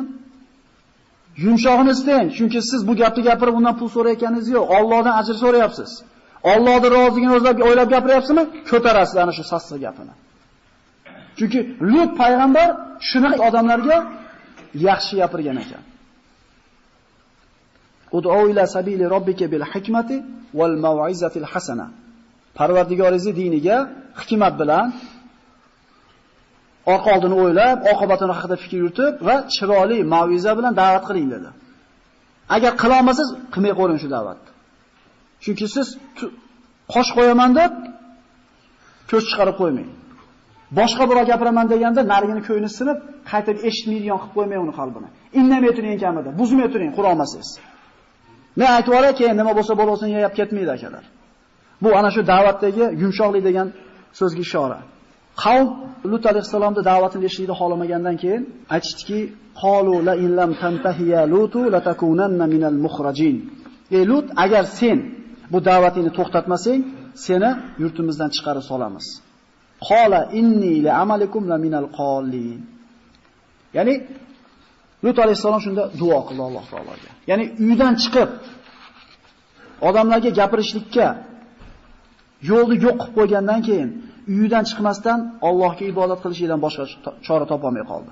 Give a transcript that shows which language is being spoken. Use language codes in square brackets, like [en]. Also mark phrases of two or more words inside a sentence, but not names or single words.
[uz] Yumshog'ini istang, chunki siz bu gapni gapirib undan pul so'rayotganingiz yo'q. Allohdan ajr so'rayapsiz. Allohning roziligini o'ylab gapiryapsizmi? Ko'tarasiz ana shu sassiq gapini. Chunki Lut payg'ambar shunaqa odamlarga yaxshi gapirgan ekan. [ar] ادع إلى سبيل ربك بالحكمة والموعظة الحسنة. [uz] Parvardigoringiz diniga hikmat bilan orqa oldini o'ylab, oqibatini haqida fikr yuritib va chiroyli mau'iza bilan da'vat qiling dedi. Agar qila olmasangiz, qilmay qo'ying shu da'vatni. Chunki siz qosh qo'yaman deb ko'z chiqarib qo'ymang. Boshqa birov gapiraman deganda narigini ko'yini sinib, qaytib eshitmaydigan qilib qo'ymang uni qalbini. Indamay turing kamida, buzmay turing Qur'on olmasangiz. Men aytib o'ray, keyin nima bo'lsa bo'lsin yeyib ketmaydi akalar. Bu ana shu da'vatdagi yumshoqlik degan so'zga ishora. Qavm Lut alayhisalomning da'vatini eshitishni xolamagandan keyin aytishdiki, [ar] قالوا لئن لم تنته يا لوط لتكونن من المخرجين. [uz] Ey Lut, agar sen bu da'vatingni to'xtatmasang, seni yurtimizdan chiqarib solamiz. [ar] قال إني لعملكم من القالين. [uz] Ya'ni Lut alayhisalom shunda duo qildi Alloh taologa. Ya'ni uydan chiqib odamlarga gapirishlikka yo'lni yo'q qilib qo'ygandan keyin uyidan chiqmasdan Allohga ibodat qilishdan boshqa chora topa olmay qoldi.